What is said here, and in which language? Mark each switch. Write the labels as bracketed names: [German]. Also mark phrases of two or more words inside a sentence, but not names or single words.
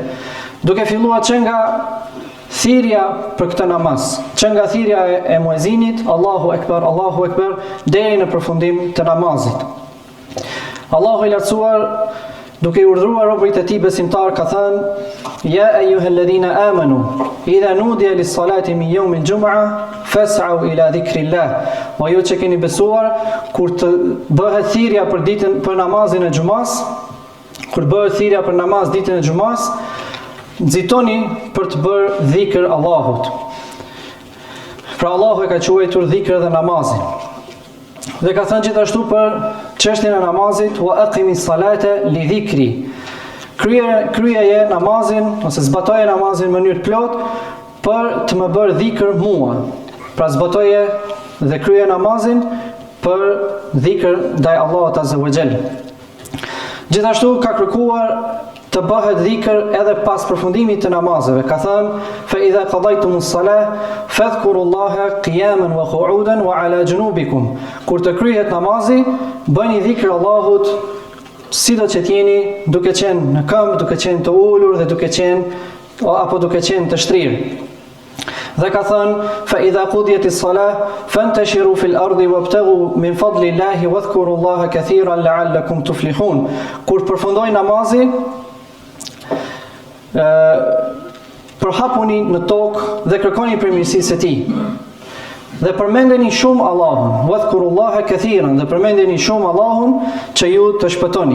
[Albanian] Duke filluar që nga thirrja për këtë namaz, që nga thirrja e muezinit [Arabic] الله أكبر [Albanian] deri në përfundim të namazit. Allahu i lartësuar duke i urdhëruar robërit e tij besimtar ka thënë: [Arabic] يا أيها الذين آمنوا إذا نودي للصلاة من يوم الجمعة فاسعوا إلى ذكر الله. [Albanian] O ju që keni besuar, kur të bëhet thirrja për namazin e xumas, kur bëhet thirrja për namaz ditën e xumas, nxitoni për të bërë dhikr Allahut. Pra Allahu e ka quajtur dhikr dhe namazin. Dhe ka thënë gjithashtu për çështjen e namazit: [Arabic] وأقم الصلاة لذكري. [Albanian] Kryeje namazin ose zbatoje namazin në mënyrë plot për të më bërë dhikr mua. Pra zbatoje dhe kryeje namazin për dhikr ndaj Allahut [Arabic] عز وجل. [Albanian] Gjithashtu ka kërkuar të bëhet dhikr edhe pas përfundimit të namazeve. Ka thënë: [Arabic] فإذا قضيتم الصلاة فاذكروا الله قياما وقعودا وعلى جنوبكم. [Albanian] Kur të kryhet namazi, bëni dhikr Allahut sido që t'jeni, duke qenë në këmbë, duke qenë të ulur dhe duke qenë të shtrirë. Dhe ka thënë: [Arabic] فإذا قضيت الصلاة فانتشروا في الأرض وابتغوا من فضل الله واذكروا الله كثيرا لعلكم تفلحون. [Albanian] Kur përfundoi namazi, përhapuni në tokë dhe kërkoni përmirësinë e tij. Dhe përmendeni shumë Allahun, [Arabic] واذكروا الله كثيرا, [Albanian] dhe përmendeni shumë Allahun që ju të shpëtoni.